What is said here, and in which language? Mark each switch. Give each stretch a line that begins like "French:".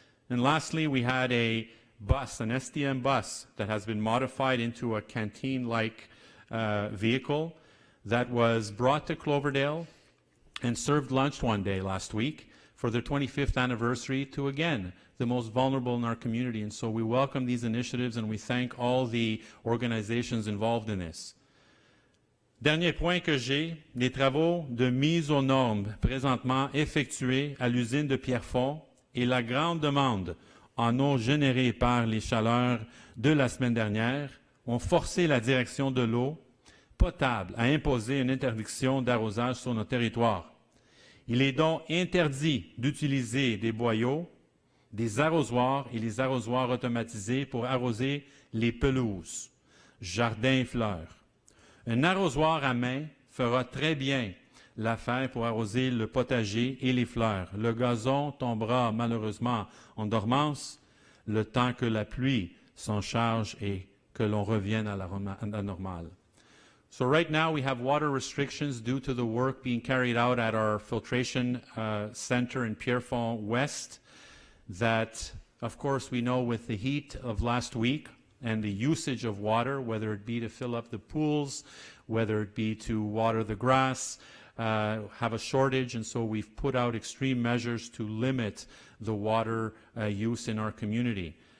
English: And lastly, we had a bus, an STM bus, that has been modified into a canteen-like vehicle that was brought to Cloverdale and served lunch one day last week for their 25th anniversary to, again, the most vulnerable in our community. And so we welcome these initiatives and we thank all the organizations involved in this.
French: Dernier point que j'ai, les travaux de mise aux normes présentement effectués à l'usine de Pierrefonds et la grande demande en eau générée par les chaleurs de la semaine dernière ont forcé la direction de l'eau potable à imposer une interdiction d'arrosage sur nos territoires. Il est donc interdit d'utiliser des boyaux, des arrosoirs et les arrosoirs automatisés pour arroser les pelouses, jardins et fleurs. Un arrosoir à main fera très bien l'affaire pour arroser le potager et les fleurs. Le gazon tombera malheureusement en dormance le temps que la pluie s'en charge et que l'on revienne à la normale.
English: So right now we have water restrictions due to the work being carried out at our filtration center in Pierrefonds West that, of course, we know with the heat of last week and the usage of water, whether it be to fill up the pools, whether it be to water the grass, have a shortage, and so we've put out extreme measures to limit the water use in our community.